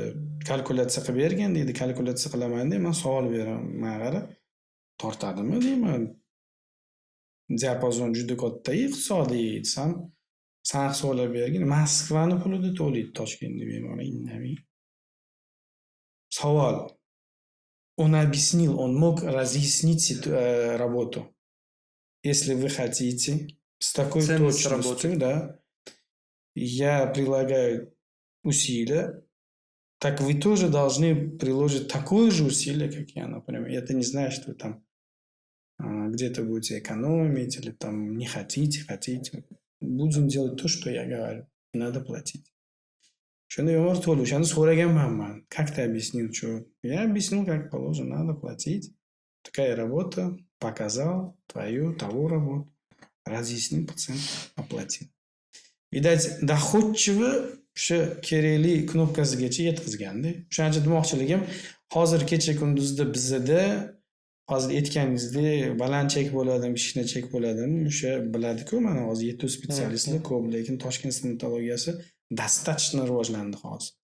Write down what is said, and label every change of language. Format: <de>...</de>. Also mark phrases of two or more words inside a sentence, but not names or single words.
<uz>Kalkulyatsiya qilib bergan deydi. Kalkulyatsiya qilaman deb men savol beraman. Men qarab tortadimi deyman. Diapazon juda katta iqtisodiy desam, san hisoblab bergin. Moskvani pulida to'laydi Toshkentda bemor indamay. Savol.</uz> <ru>Он объяснил, он мог разъяснить работу. Если вы хотите с такой точностью, да, я прилагаю усилия, так вы тоже должны приложить такое же усилие, как я, например. Это не значит, что вы там где-то будете экономить или там не хотите. Будем делать то, что я говорю. Надо платить.</ru> <uz>Shunda bemor to'ldi. O'shani so'raganman men.</uz> <ru>Как ты объяснил, что? Я объяснил, как положено, надо платить. Такая работа, показал твою, того работу. Разъяснил, пациент оплатил. Видать, доходчиvi</ru> <uz>o'sha kerakli knopkasigacha yetkazganda. O'shaning uchun demoqchiligim, hozir kecha kunduzda bizda hozir aytganingizdek baland chek bo'ladimi, kichkina chek bo'ladimi, o'sha biladi-ku, mana hozir yetuk spetsialistlar ko'p, lekin Toshkent stomatologiyasi достаточно rivojlandi hozir.</uz>